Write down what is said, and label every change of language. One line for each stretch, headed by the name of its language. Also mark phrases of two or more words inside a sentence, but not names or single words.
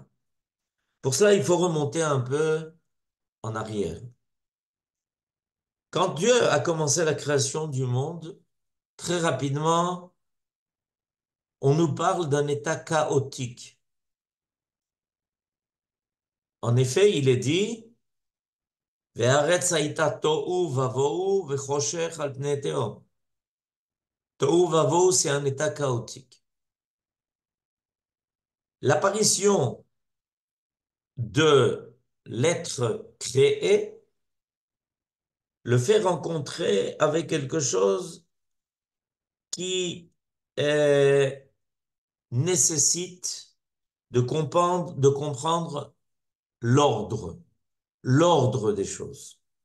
French: Pour cela, il faut remonter un peu en arrière. Quand Dieu a commencé la création du monde, très rapidement, on nous parle d'un état chaotique. En effet, il est dit,
Hebrew: והארץ היתה תהו ובהו וחשך על פני תהום. תהו ובהו,
French: c'est un état chaotique. L'apparition de l'être créé le fait rencontrer avec quelque chose qui nécessite de comprendre l'ordre, l'ordre des choses.